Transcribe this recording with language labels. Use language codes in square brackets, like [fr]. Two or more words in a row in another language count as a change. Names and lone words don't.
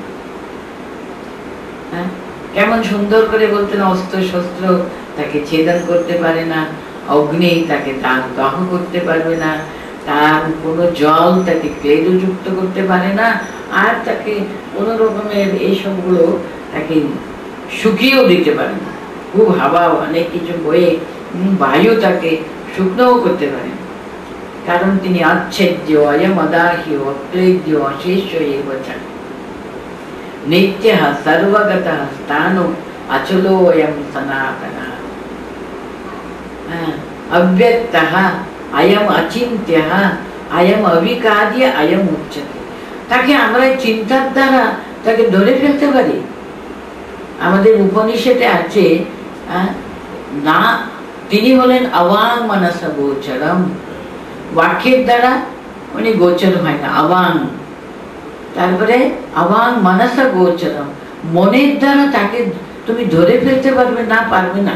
[bn] কেমন সুন্দর করে বলতেন, অস্ত্র শস্ত্র তাকে ছেদন করতে পারে না, অগ্নি তাকে দাহ করতে পারবে না, তার কোনো জল তাকে ক্লেদযুক্ত করতে পারে না, আর তাকে কোন রকমের এই সবগুলো তাকে শুকিয়েও দিতে পারে না। খুব হাওয়া অনেক কিছু বয়ে বায়ু তাকে শুকনোও করতে পারে, কারণ তিনি [sa] আচ্ছেদ্য অয়ম অদাহ্য অক্লেদ্য অশেষ্য এবচা নিত্য সর্বগত স্থান অচলো অয়ম সনাতন अव्यक्त अयम अचिंत्य अयम अविकार्य अयम उच्चते। [bn] তাকে আমরা চিন্তার দ্বারা তাকে ধরে ফেলতে পারি। আমাদের উপনিষদে আছে না, তিনি হলেন [sa] অবাং মনস গোচরম, [bn] বাক্যের দ্বারা উনি গোচর হয় না, অবাং। তারপরে [sa] অবাং মনস গোচরম, [bn] মনের দ্বারা তাকে তুমি ধরে ফেলতে পারবে না, পারবে না।